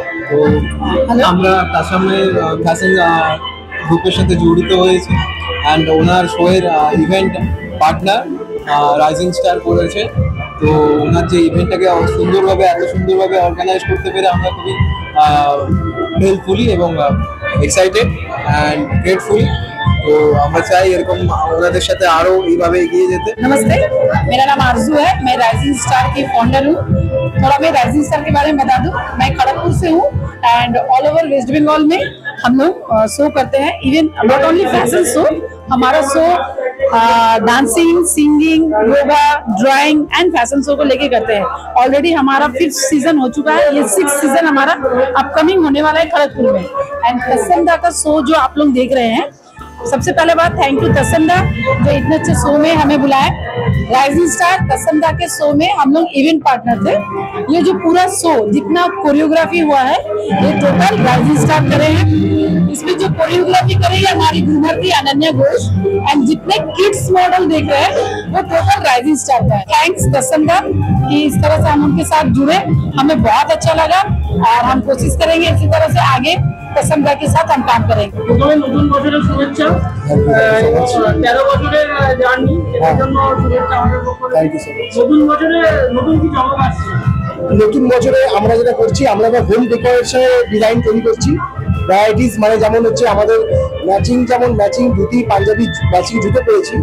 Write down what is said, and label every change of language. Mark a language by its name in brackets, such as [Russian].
[Bangla] তো আমরা তাসামের ফ্যাশন গ্রুপের সাথে জড়িত হয়েছি, অ্যান্ড ওনার শোয়ের ইভেন্ট পার্টনার রাইজিং স্টার করেছে। তো ওনার যে ইভেন্টটাকে এত সুন্দরভাবে অর্গানাইজ করতে পেরে আমরা খুবই হেল্পফুলি এবং এক্সাইটেড অ্যান্ড গ্রেটফুল। तो हम चाहे एरकम ओनाদের সাথে আরো এইভাবে এগিয়ে যেতে। [Hindi] नमस्ते, मेरा नाम आरजू है। मैं राइजिंग स्टार की फाउंडर हूँ। थोड़ा मैं राइजिंग स्टार के बारे में बता दूँ। मैं खड़गपुर से हूँ and all over waste Bengal में हम लोग शो करते हैं। [English] even not only fashion show, [Hindi] हमारा show dancing, singing, yoga, drawing and fashion show को लेके करते हैं। ऑलरेडी हमारा 5th सीजन हो चुका है। ये 6th सीजन हमारा अपकमिंग होने वाला है खड़गपुर में। एंड तसम दा का शो जो आप लोग देख रहे हैं, सबसे पहले बात थैंक यू तसम दा जो इतने अच्छे शो में हमें बुलाया। राइजिंग स्टार तसम दा के शो में हम लोग इवेंट पार्टनर थे। ये जो पूरा शो जितना कोरियोग्राफी हुआ है ये टोटल राइजिंग स्टार करे हैं। इसमें जो कोरियोग्राफी करे है हमारी ग्रूमर थी अनन्या घोष, एंड जितने किड्स मॉडल देख रहे हैं वो टोटल राइजिंग स्टार का है। थैंक्स तसम दा कि इस तरह से हम उनके साथ जुड़े, हमें बहुत अच्छा लगा और हम कोशिश करेंगे इसी तरह से आगे तसम दा के साथ हम काम करेंगे। [Bangla] প্রথমে নতুন বছরের শুভেচ্ছা, 13 বছরের জার্নি, এর জন্য শুভেচ্ছা আমাদের পক্ষ থেকে। নতুন বছরে নতুন কি চমক আসছে? নতুন বছরে আমরা যেটা করছি, আমরা হোম ডেকোরেশনের ডিজাইন তৈরি করছি। ভ্যারাইটিস মানে যেমন হচ্ছে আমাদের যেমন ম্যাচিং ধুতি, পাঞ্জাবি ম্যাচিং জুতো পেয়েছি।